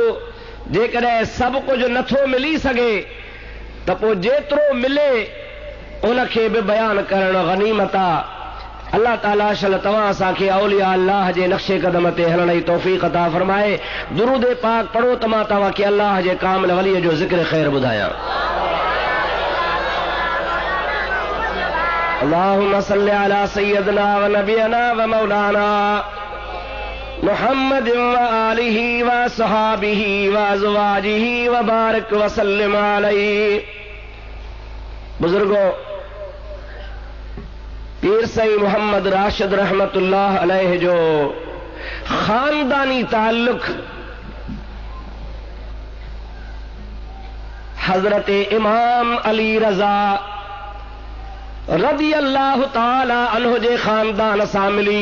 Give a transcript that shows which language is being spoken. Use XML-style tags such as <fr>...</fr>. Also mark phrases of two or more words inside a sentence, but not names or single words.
<sd>जेकॾहिं सभु कुझु नथो मिली सघे त पोइ जेतिरो मिले उनखे बि बयानु करणु गनीमत आहे। अल्लाह ताला शल तव्हां असांखे</sd> <ar>أولياء الله</ar> <sd>जे नक्शे कदम ते हलण जी तौफ़ीक़ अता फरमाए। दुरूद पाक पढ़ो त मां तव्हांखे अल्लाह जे कामिल वलीअ जो ज़िक्र ख़ैर ॿुधायां।</sd> <ar>اللهم صل على سيدنا ونبينا ومولانا محمد وآله وصحابه وأزواجه وبارك وسلم عليه.</ar> <sd>बुजुर्गों, पीर सई मोहम्मद राशिद</sd> <ar>رحمة الله عليه</ar> <sd>जो खानदानी ताल्लुक हजरत इमाम अली रजा</sd> <ar>رضي الله تعالى عنه</ar> <sd>जे खानदान सां मिली।</sd>